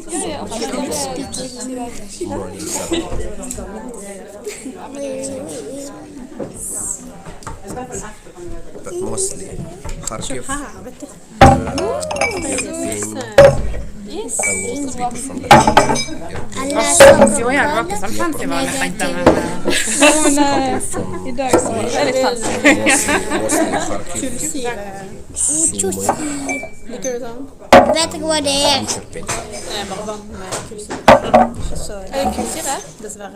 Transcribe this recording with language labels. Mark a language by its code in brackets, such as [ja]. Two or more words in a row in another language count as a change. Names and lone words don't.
[en] Morning Saturday. But mostly Kharkiv, Yes. a lot of people from the [no] Jo, jeg var ikke sånn fancy hva jeg tenkte, men [en] from [no] I dag så er det litt fancy. [en] mostly Kharkiv. [no] Liker du sånn? Vet ikke hva det er. Bare vann med kullsyre. Er det kullsyre? Dessverre.